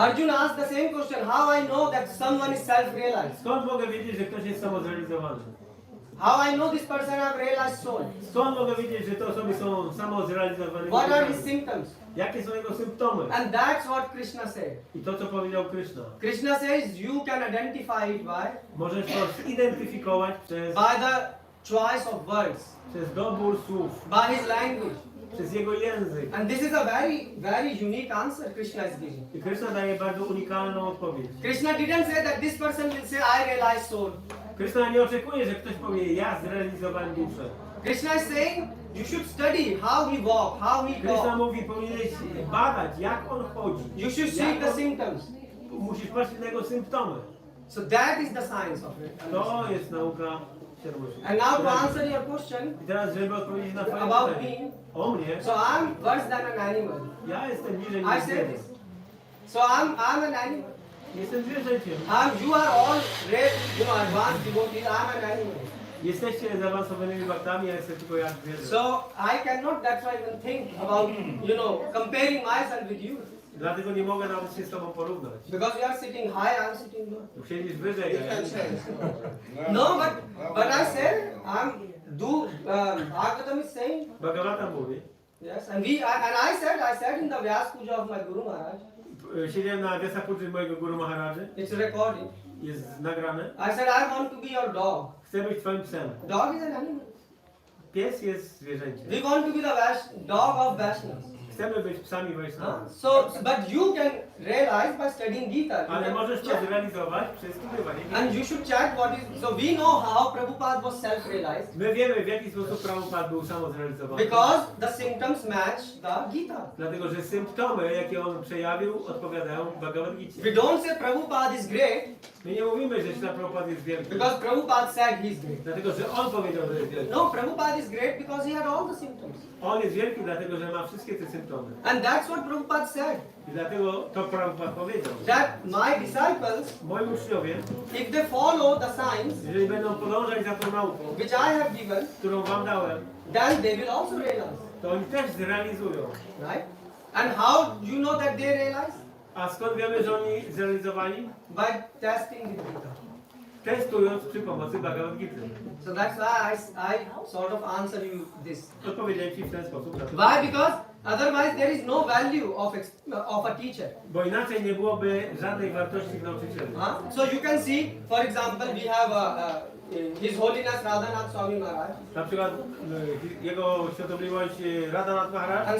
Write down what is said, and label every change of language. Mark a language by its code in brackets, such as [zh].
[en] Arjuna asked the same question. How I know that someone is self-realized? [pl] Skąd mogę wiedzieć, że ktoś jest samozrealizowany? [en] How I know this person have realized soul? [pl] Skąd mogę wiedzieć, że te osoby są samozrealizowane? [en] What are his symptoms? [pl] Jakie są jego symptomy? [en] And that's what Krishna said. [pl] I to, co powiedział Krishna. [en] Krishna says you can identify it [pl] Możesz to zidentyfikować [en] by the choice of words, [pl] przez dobór słów, [en] by his language. [pl] przez jego język. [en] And this is a very unique answer Krishna is giving. [pl] I Krishna daje bardzo unikalną odpowiedź. [en] Krishna didn't say that this person will say I realize soul. [pl] Krishna nie oczekuje, że ktoś powie, ja zrealizowałem duszę. [en] Krishna is saying You should study how he walk, how he [pl] Krishna [en] talk. [pl] mówi, powinieneś badać, jak on chodzi. [en] You should see the symptoms. [pl] Musisz patrzeć na jego symptomy. [en] So that is the science of it. [pl] To jest nauka świadomości. [en] And now to answer your question [pl] I teraz, żeby odpowiedzieć na twoje [en] about [pl] pytanie. [en] me, [pl] O mnie. [en] so I'm worse than an animal. [pl] Ja jestem niżej [en] I [pl] niż [en] said [pl] zwierzę. [en] this. So I'm an animal. [pl] Jestem zwierzęciem. [en] You are all great, advanced devotees. I'm an animal. [pl] Jesteście zaawansowanymi baktami, ja jestem tylko jak zwierzę. [en] So I cannot, that's why even think about, comparing myself with you. [pl] Dlatego nie mogę nawet się z tobą porównać. [en] Because you are sitting high, I'm sitting low. [pl] Tu siedzisz wyżej. [en] You can change. No, but I said, Bhagavatam is saying. [pl] Bhagavata mówi. [en] Yes, and I said in the Vyas Puja of my Guru Maharaj. [pl] Siedziałem na Vyasa Puji mojego Guru Maharaja. [en] It's recorded. [pl] Jest nagrane. [en] I said I want to be your dog. [pl] Chcę być twoim psem. [en] Dog is an animal. [pl] Pies jest zwierzęciem. [en] We want to be the dog of Vaishnavas. [pl] Chcemy być psami Vaishnava. [en] But you can realize by studying Gita. [pl] Ale możesz to zrealizować przez studiowanie Gita. [en] And you should check what is. So we know how Prabhupada was self-realized. [pl] My wiemy, w jaki sposób Prabhupada był samozrealizowany. [en] Because the symptoms match the Gita. [pl] Dlatego, że symptomy, jakie on przejawił, odpowiadają Bagavad-Gicie. [en] We don't say Prabhupada is great. [pl] My nie mówimy, że Śla Prabhupada jest wielki. [en] Because Prabhupada said he is great. [pl] Dlatego, że on powiedział, że jest wielki. [en] No, Prabhupada is great because he had all the symptoms. [pl] On jest wielki, dlatego, że ma wszystkie te symptomy. [en] And that's what Prabhupada said. [pl] I dlatego to Prabhupada powiedział. [en] That my disciples, [pl] Moi uczniowie, [en] if they follow the signs, [pl] jeżeli będą podążać za tą nauką, [en] which I have given, [pl] którą wam dałem, [en] then they will also realize. [pl] to oni też zrealizują. [en] Right? And how you know that they realize? [pl] A skąd wiemy, że oni zrealizowali? [en] By testing the Gita. [pl] Testując przy pomocy Bagavad-Gity. [en] So that's why I sort of answer you this. [pl] Odpowiedziałem ci w ten sposób. [en] Why? Because otherwise there is no value of a teacher. [pl] Bo inaczej nie byłoby żadnej wartości w nauczycielu. [en] So you can see, for example, we have His Holiness Radhanath Swami Maharaj. [pl] Na przykład jego świątobliwość Radhanath Maharaj.